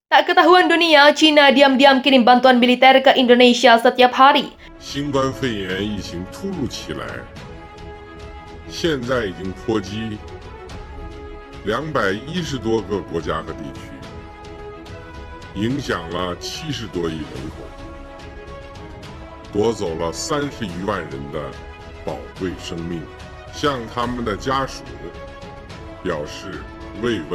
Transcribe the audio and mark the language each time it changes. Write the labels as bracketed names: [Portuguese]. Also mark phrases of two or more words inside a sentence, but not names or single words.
[Indonesian] Tak ketahuan dunia, China diam-diam kirim bantuan militer ke Indonesia setiap hari. [Chinese] 新冠肺炎疫情突如其来，现在已经波及210多个国家和地区，影响了70多亿人口，夺走了30余万人的宝贵生命，向他们的家属表示慰问。